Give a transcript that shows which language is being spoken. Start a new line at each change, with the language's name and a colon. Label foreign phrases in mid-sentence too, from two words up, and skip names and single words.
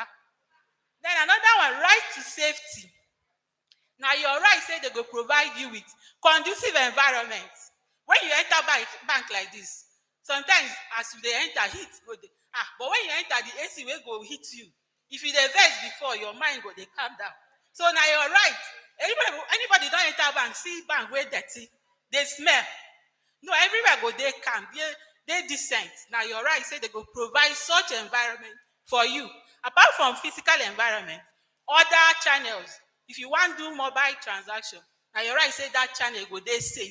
Nigerian Pidgin: Then another one, right to safety. Now your right say they go provide you with conducive environment. When you enter bank like this, sometimes as you dey enter, heat go dey. But when you enter, the AC will go hit you. If you dey vex before, your mind go dey calm down. So now you're right. Anybody don't enter bank, see bank where dirty, they smell. No, everywhere go they calm, they decent. Now you're right, say they go provide such environment for you. Apart from physical environment, other channels, if you want to do mobile transaction, now you're right, say that channel go they safe.